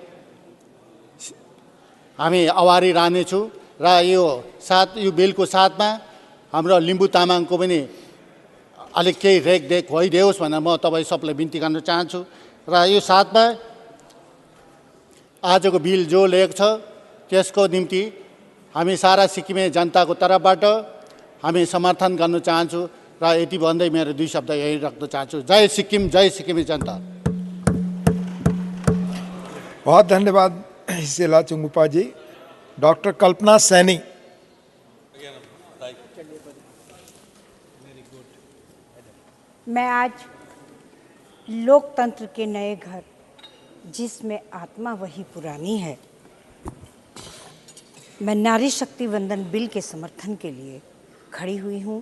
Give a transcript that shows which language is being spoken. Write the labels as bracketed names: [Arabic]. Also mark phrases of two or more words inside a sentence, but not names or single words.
[Nepali] हामी आभारी रहनेछु र यो बिलको साथमा हाम्रो लिम्बू तामाङको पनि अलिक केही रेखदेख भइदियोस् भनेर म तपाईँ सबलाई बिन्ती गर्न चाहन्छु। र यो साथमा आजको बिल जो लेख छ त्यसको निम्ति हामी सारा सिक्किमे जनताको तर्फबाट हामी समर्थन गर्न चाहन्छु र यति भन्दै मेरो 2 शब्द यही राख्न चाहन्छु। जय सिक्किम, जय सिक्किमे जनता। [Hindi] बहुत धन्यवाद हिसेला चुंगुपा जी। डॉक्टर कल्पना सैनी। मैं आज लोकतंत्र के नए घर, जिसमें आत्मा वही पुरानी है, मैं नारी शक्ति वंदन बिल के समर्थन के लिए खड़ी हुई हूँ।